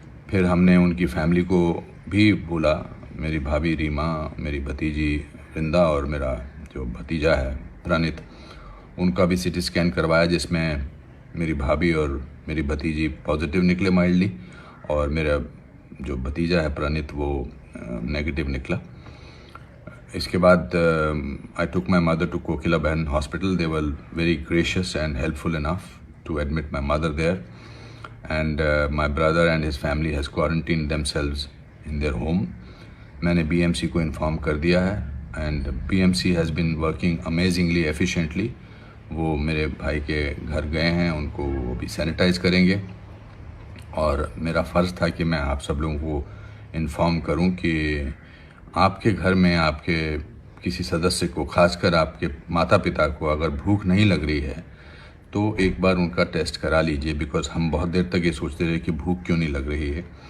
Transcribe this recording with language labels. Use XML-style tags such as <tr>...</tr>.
<hi>फिर हमने उनकी फैमिली को भी बोला, मेरी भाभी रीमा, मेरी भतीजी वृंदा और मेरा जो भतीजा है प्रणित, उनका भी सिटी स्कैन करवाया, जिसमें मेरी भाभी और मेरी भतीजी पॉजिटिव निकले माइल्डली, और मेरा जो भतीजा है प्रणित, वो नेगेटिव निकला। इसके बाद</hi> <en>I took my mother to Kokila Ben hospital. They were very gracious and helpful enough to admit my mother there, and my brother and his family has quarantined themselves in their home.</en> <hi>मैंने BMC को इन्फॉर्म कर दिया है,</hi> <en>and BMC has been working amazingly efficiently.</en> <hi>वो मेरे भाई के घर गए हैं, उनको वो भी सैनिटाइज करेंगे, और मेरा फ़र्ज़ था कि मैं आप सब लोगों को इन्फॉर्म करूं कि आपके घर में आपके किसी सदस्य को, खासकर आपके माता पिता को, अगर भूख नहीं लग रही है तो एक बार उनका टेस्ट करा लीजिए,</hi> <en>because</en> <hi>हम बहुत देर तक ये सोचते रहे कि भूख क्यों नहीं लग रही है।</hi>